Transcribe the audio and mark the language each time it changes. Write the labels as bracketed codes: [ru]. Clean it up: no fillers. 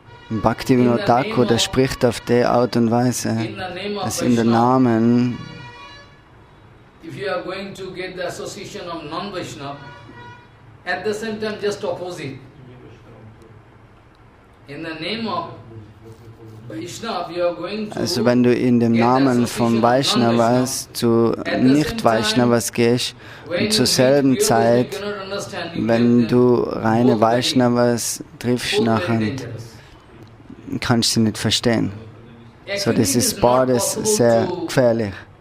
[de] Bhakti Vijnana Thakur, der spricht auf die Art und Weise, dass in den Namen, [en] if you are going to get the association of non-Vaishnava, at the same time just opposite. In the name of Vaishnava, you are going to [de] also wenn du in dem Namen von Vaishnavas zu Nicht-Vaishnavas gehst und zur selben Zeit, wenn du reine Vaishnavas triffst, nachher kannst du sie nicht verstehen. So, das ist beides sehr gefährlich.